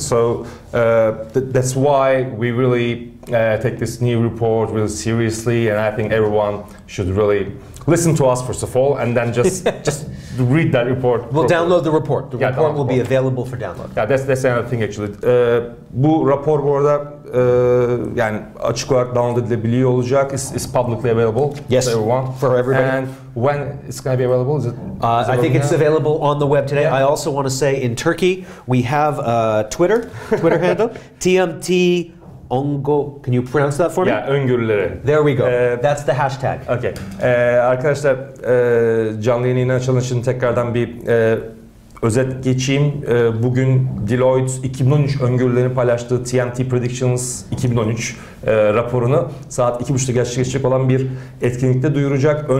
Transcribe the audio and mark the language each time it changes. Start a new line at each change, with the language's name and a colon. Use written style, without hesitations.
English: So that's why we really take this new report really seriously, and I think everyone should really listen to us first of all, and then just read that report. We'll download the report. The report will be available for download. Yeah, that's another thing actually.
Turkish: Bu rapor bu arada yani açık olarak download edilebiliyor olacak.
English: It's publicly available Yes, to everyone. for everybody. And when it's going to be available? Is it I think it's available on the web today. Yeah. I also want to say in Turkey we have a Twitter handle, TMT Ongo. Can you pronounce that for me? Yeah, öngörüleri. There we go. That's the hashtag. Okay.
Turkish: Arkadaşlar canlı yayını açılış için tekrardan bir özet geçeyim. Bugün Deloitte 2013 öngörülerini paylaştığı TMT Predictions 2013 raporunu saat 2.30'da gerçekleşecek olan bir etkinlikte duyuracak.